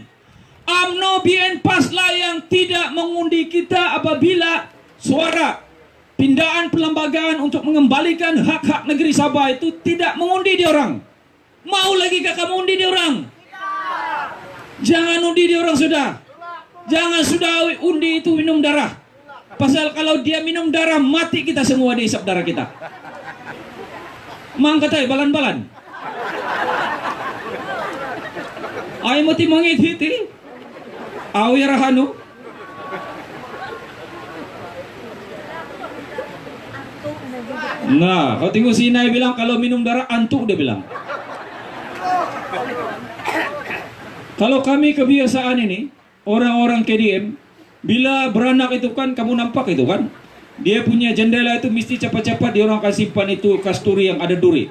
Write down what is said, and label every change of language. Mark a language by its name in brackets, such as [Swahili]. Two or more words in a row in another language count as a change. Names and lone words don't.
[Malay] UMNO BN PAS lah yang tidak mengundi kita apabila suara pindaan perlembagaan untuk mengembalikan hak-hak negeri Sabah itu tidak mengundi dia orang. Mau lagi kakak mengundi dia orang? Jangan undi dia orang sudah. Jangan sudah undi itu minum darah. Pasal kalau dia minum darah, mati kita semua, dihisap darah kita. [Central Dusun] Mang katay balan-balan. Ay mo ti mangit hiti. Awi rahano. [Malay] Nah, kau tengok si Inay bilang kalau minum darah antuk, dia bilang. Kalau kami kebiasaan ini, orang-orang KDM, bila beranak itu kan, kamu nampak itu kan, Dia punya jendela itu mesti cepat-cepat dia orang akan simpan itu kasturi yang ada duri.